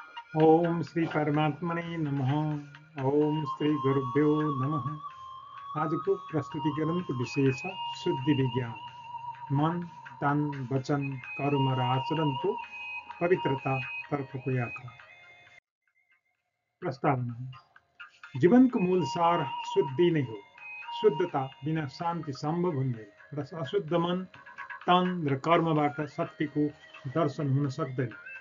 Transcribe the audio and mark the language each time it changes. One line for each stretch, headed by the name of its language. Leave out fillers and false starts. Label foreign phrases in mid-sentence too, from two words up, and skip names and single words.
Sanskrit: ओम श्री परमात्मने नमः। ओम श्री गुरुभ्यो नमः।
Nepali: आजको प्रस्तुतिकरणको विषय छ शुद्धि विज्ञान, मन, तन, वचन, कर्म र आचरणको पवित्रता तर्फको यात्रा। प्रस्तावना। जीवनको मूल सार शुद्धि नै हो। शुद्धता बिना शान्ति सम्भव हुँदैन र अशुद्ध मन, तन र कर्मबाट शक्तिको दर्शन हुन सक्दैन।